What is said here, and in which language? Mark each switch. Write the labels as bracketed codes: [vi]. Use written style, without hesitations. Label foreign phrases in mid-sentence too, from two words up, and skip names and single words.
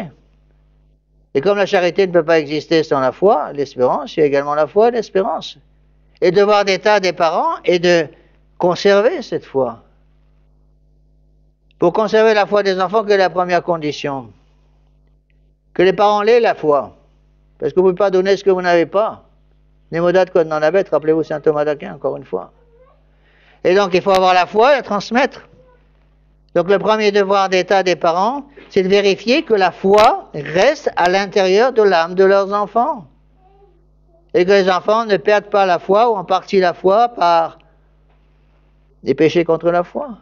[fr] Et comme la charité ne peut pas exister sans la foi, l'espérance, il y a également la foi et l'espérance. Et le devoir d'État des parents est de conserver cette foi. Pour conserver la foi des enfants, quelle est la première condition? Que les parents l'aient, la foi. Parce que vous ne pouvez pas donner ce que vous n'avez pas. [la] Némodat quod non habet, [fr] rappelez-vous saint Thomas d'Aquin, encore une fois. Et donc, il faut avoir la foi et la transmettre. Donc, le premier devoir d'État des parents, c'est de vérifier que la foi reste à l'intérieur de l'âme de leurs enfants. Et que les enfants ne perdent pas la foi, ou en partie la foi, par des péchés contre la foi.